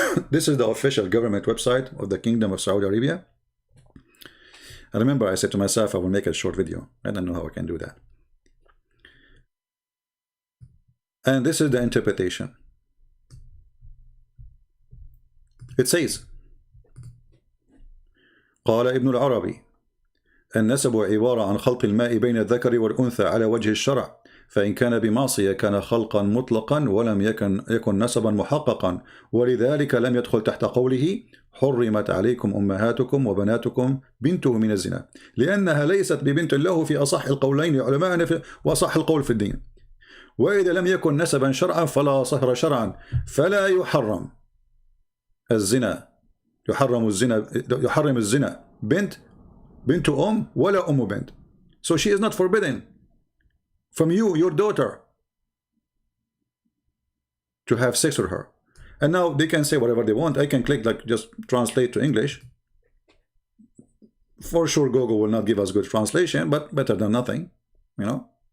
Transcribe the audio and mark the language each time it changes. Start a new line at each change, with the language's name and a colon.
English: This is the official government website of the Kingdom of Saudi Arabia. I remember I said to myself I will make a short video. I don't know how I can do that. And this is the interpretation. It says
Arabic: قال ابن العربي النسب عبارة عن خلط الماء بين الذكر والأنثى على وجه الشرع، فإن كان بمعصية كان خلقا مطلقا ولم يكن نسبا محققا، ولذلك لم يدخل تحت قوله حرمت عليكم أمهاتكم وبناتكم بنته من الزنا، لأنها ليست ببنت له في أصح القولين لعلمائنا وأصح القول في الدين. وإذا لم يكن نسبا شرعا فلا صهر شرعا، فلا يحرم الزنا، يحرم الزنا بنت ولا بنت.
English: So she is not forbidden from you, your daughter, to have sex with her. And now they can say whatever they want. I can click like just translate to English. For sure Google will not give us good translation, but better than nothing, you know.